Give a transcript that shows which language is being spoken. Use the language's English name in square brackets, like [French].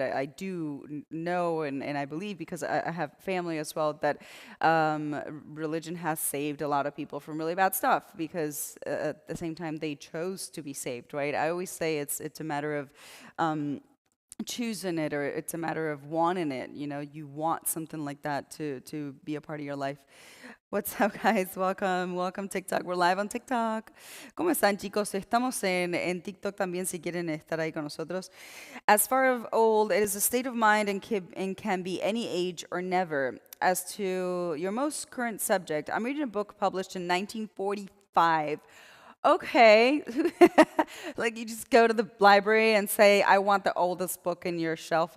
[English] I do know and I believe, because I have family as well, that religion has saved a lot of people from really bad stuff, because at the same time they chose to be saved, right? I always say it's a matter of choosing it, or it's a matter of wanting it. You want something like that to be a part of your life. What's up, guys? Welcome, welcome TikTok. We're live on TikTok. [Spanish] ¿Cómo están, chicos? Estamos en TikTok también si quieren estar ahí con nosotros. [English] As far as old, it is a state of mind and can be any age or never. As to your most current subject, I'm reading a book published in 1945. Okay. Like you just go to the library and say, I want the oldest book in your shelf.